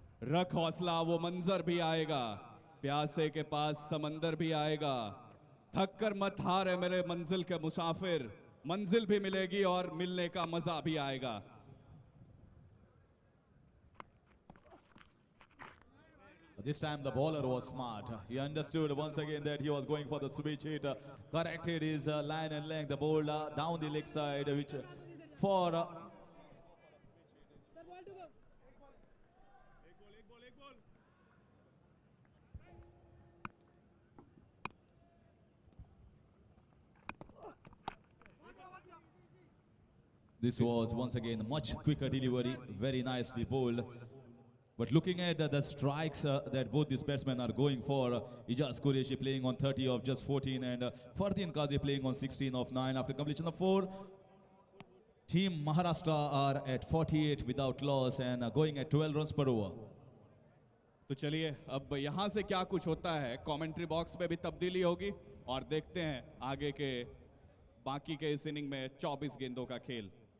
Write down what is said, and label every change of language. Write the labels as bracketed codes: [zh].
[hi] रख हौसला, वो मंजर भी आएगा, प्यासे के पास समंदर भी आएगा। थक कर मत हारे मेरे मंजिल के मुसाफिर, मंजिल भी मिलेगी और मिलने का मजा भी आएगा। [en] This time the bowler was smart. He understood once again that he was going for the switch hit. Corrected his line and length. The ball down the leg side, which for this was once again much quicker delivery, very nicely bowled. But looking at the strikes that both these batsmen are going for, Ijaz Qureshi playing on 30 of just 14 and Fardeen Qazi playing on 16 of 9 after completion of 4. Team Maharashtra are at 48 without loss and going at 12 runs per over. [hi] तो चलिए अब यहाँ से क्या कुछ होता है, commentary box में भी तब्दीली होगी और देखते हैं आगे के बाकी के इस इनिंग में 24 गेंदों का खेल।